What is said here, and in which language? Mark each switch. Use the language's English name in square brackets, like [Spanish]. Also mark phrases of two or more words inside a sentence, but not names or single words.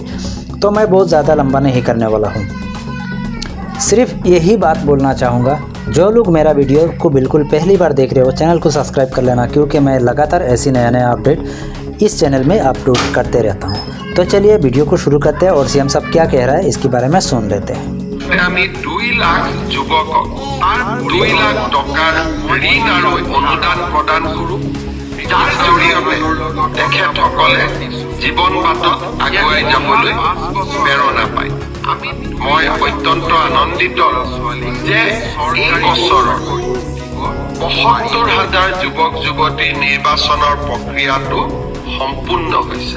[Hindi] तो मैं बहुत ज़्यादा लंबा नहीं करने वाला हूँ, सिर्फ यही बात बोलना चाहूँगा। जो लोग मेरा वीडियो को बिल्कुल पहली बार देख रहे हो, चैनल को सब्सक्राइब कर लेना, क्योंकि मैं लगातार ऐसी नया अपडेट इस चैनल में अपलोड करते रहता हूँ। तो चलिए वीडियो को शुरू करते हैं और सीएम साहब क्या कह रहा है इसके बारे में सुन लेते हैं। [Assamese] আমি 2 লাখ যুৱকক 2 লাখ টকাৰ ঋণ আৰু অনুদান প্ৰদান কৰোঁ, যাৰ জৰিয়তে তেখেতসকলে জীৱন বাটত আগুৱাই যাবলৈ প্ৰেৰণা পায়। মই অত্যন্ত আনন্দিত যে এই বছৰৰ ৭৫,০০০ যুৱক যুৱতী নিৰ্বাচনৰ প্ৰক্ৰিয়াটো সম্পূৰ্ণ হৈছে।